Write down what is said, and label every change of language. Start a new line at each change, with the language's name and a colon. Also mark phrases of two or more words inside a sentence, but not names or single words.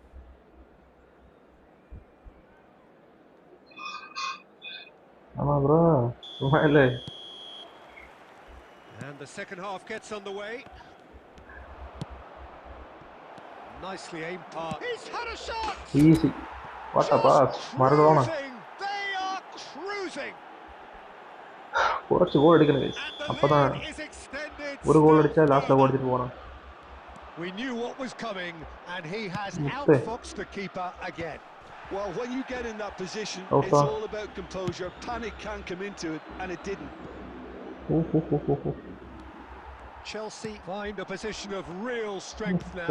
Tamil: Ama bro, சும்மாயில்லை.
English: And the second half gets underway. Nicely aimed pass. He's had a shot! Easy. What a pass. Maradona. They are cruising.
Malayalam: കുറച്ച് ഗോൾ അടിക്കണം guys.
Tamil: அப்பதான் ஒரு கோல் அடிச்சா லாஸ்ட்ல கோல் அடிச்சிட்டு போறான்.
English: We knew what was coming and he has outfoxed the keeper again. Well, when you get in that position, it's all about composure. Panic can come into it, and it didn't. Chelsea find a position of real strength now.